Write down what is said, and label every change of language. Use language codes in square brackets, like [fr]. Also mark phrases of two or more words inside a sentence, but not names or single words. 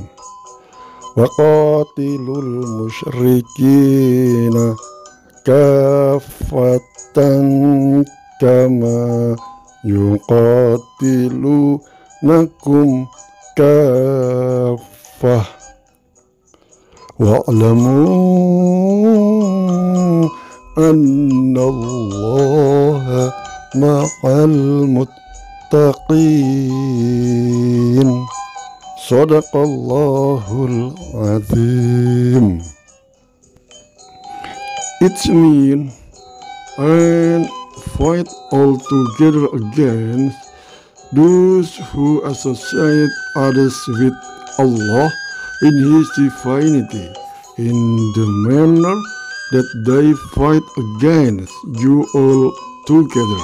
[ar] وقاتلوا المشركين كافة كما يقاتلونكم كافة واعلموا أن الله مع المتقين. صدق الله العظيم. [en] It's mean and fight all together against those who associate others with Allah in His divinity, in the manner that they fight against you all together.